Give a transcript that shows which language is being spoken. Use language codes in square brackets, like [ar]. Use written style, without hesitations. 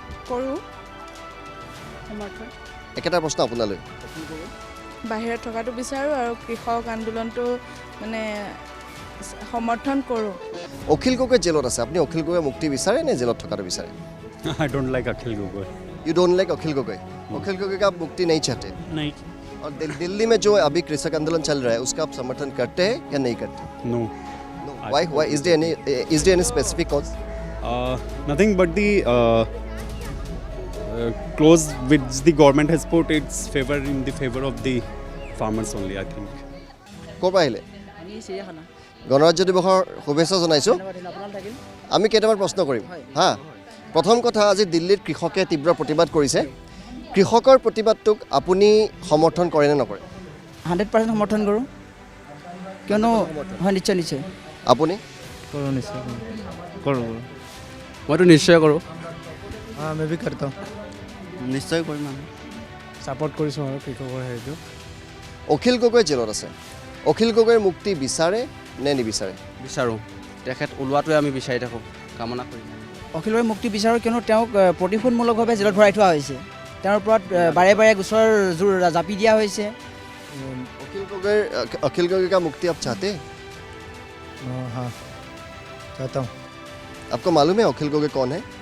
[as] কৰোঁ সমৰ্থন। একেটা প্ৰশ্ন আপোনালৈ। বাহিৰত থকাটো বিচাৰোঁ আৰু কৃষক আন্দোলনটো মানে সমৰ্থন কৰোঁ। অখিল গগৈ জেলত আছে। আপুনি অখিল গগৈ মুক্তি বিচাৰে নে জেলত থকাটো বিচাৰে? [en] I don't like Akhil Gogoi. You don't like Akhil Gogoi. [hi] अखिल गगৈ का आप मुक्ति नहीं चाहते? नहीं. और दिल्ली में जो अभी कृषक आंदोलन चल रहा है उसका आप समर्थन करते हैं या नहीं करते? [en] No. Why is there any specific cause? Nothing but the clause which the government has put its favor in the favor of the farmers only, I think. [as] ক'ৰ পৰা আহিলে? গণৰাজ্য দিৱসৰ শুভেচ্ছা জনাইছোঁ। আমি কেইটামান প্ৰশ্ন কৰিম হা। প্ৰথম কথা, আজি দিল্লীত কৃষকে তীব্ৰ প্ৰতিবাদ কৰিছে। কৃষকৰ প্ৰতিবাদটোক আপুনি সমৰ্থন কৰে নে নকৰে? 100% সমৰ্থন কৰোঁ, কিয়নো হয় নিশ্চয় নিশ্চয়। আপুনি? কৰোঁ, নিশ্চয় কৰোঁ। মইতো নিশ্চয় কৰোঁ। [hi] মই বি কৰতা হूँ। [as] নিশ্চয় কৰিম আমি। ছাপোৰ্ট কৰিছোঁ আৰু কৃষকৰ হেৰিটো। অখিল গগৈ জেলত আছে। অখিল গগৈৰ মুক্তি বিচাৰে নে নিবিচাৰে? বিচাৰোঁ, তেখেত ওলোৱাটোৱে আমি বিচাৰি থাকোঁ, কামনা কৰি। অখিল গগৈৰ মুক্তি বিচাৰোঁ, কিয়নো তেওঁক প্ৰতিশোধমূলকভাৱে জেলত ভৰাই থোৱা হৈছে। তেওঁৰ ওপৰত বাৰে বাৰে গোচৰ জোৰ জাপি দিয়া হৈছে। [hi] अखिल गगৈ का मुक्ति आप चाहते हैं? हाँ, चाहता हूँ। आपको मालूम है अखिल गगৈ कौन है?